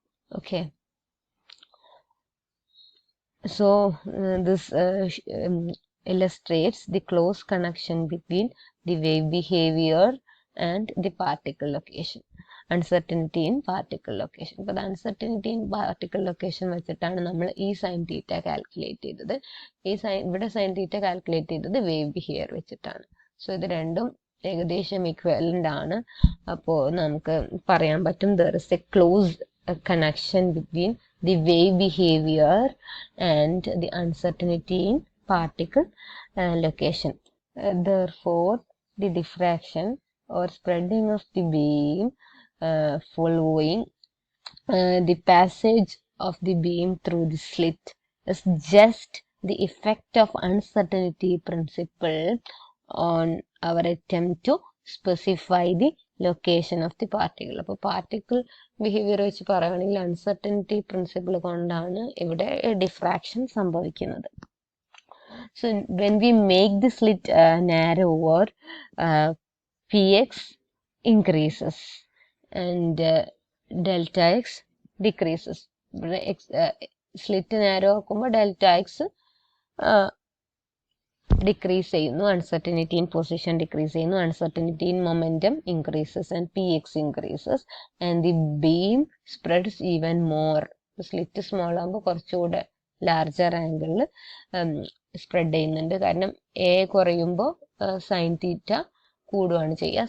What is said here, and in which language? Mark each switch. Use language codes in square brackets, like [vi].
[en] Okay. So this illustrates the close connection between the wave behavior and the particle location. Uncertainty in particle location. But the uncertainty in particle location [ml] വെച്ചിട്ടാണ് നമ്മൾ ഈ sine theta calculate ചെയ്തത്. ഇവിടെ sine theta calculate ചെയ്തത് wave behaviour വെച്ചിട്ടാണ്. So ഇത് രണ്ടും ഏകദേശം ഇക്വലന്റ് ആണ്. അപ്പോൾ നമുക്ക് പറയാൻ പറ്റും [en] there is a close connection between the wave behavior and the uncertainty in particle location. Therefore, the diffraction or spreading of the beam following the passage of the beam through the slit is just the effect of uncertainty principle on our attempt to specify the location of the particle. [ml] അപ്പോൾ particle behaviour വെച്ച് പറയുകയാണെങ്കിൽ uncertainty principle കൊണ്ടാണ് ഇവിടെ diffraction സംഭവിക്കുന്നത്. [en] So when we make the slit narrower px increases and delta x decreases. [ml] ഇവിടെ slit narrow ആക്കുമ്പോൾ delta X [en] decrease ചെയ്യുന്നു, uncertainty in position decrease ചെയ്യുന്നു, uncertainty in momentum increases and px increases and the beam spreads even more. [ml] Slit small ആകുമ്പോൾ കുറച്ചുകൂടെ larger ആംഗിളിൽ spread ചെയ്യുന്നുണ്ട്. കാരണം A കുറയുമ്പോൾ സൈൻ തീറ്റ കൂടുകയാണ് ചെയ്യുക.